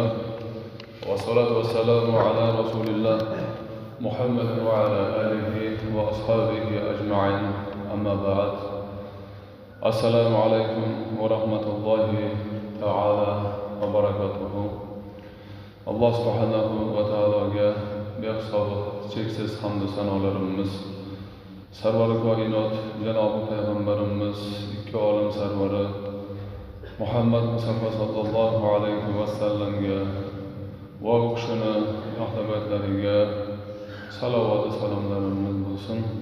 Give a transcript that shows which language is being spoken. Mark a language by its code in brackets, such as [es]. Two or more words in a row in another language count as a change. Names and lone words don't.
[ar] والصلاة والسلام على رسول الله محمد وعلى آله وأصحابه أجمعين. أما بعد. السلام عليكم ورحمة الله تعالى وبركاته. [uz] Allah [ar] سبحانه وتعالى [uz] behisob cheksiz hamd va sanolarimiz, sarvari koinot janobi payg'ambarimiz, ikki olam sarvari Muhammad Mustafa [ar] صلى الله عليه وسلم [uz] va u kishini ahli baytlariga salovat va salomlarimiz bo'lsin.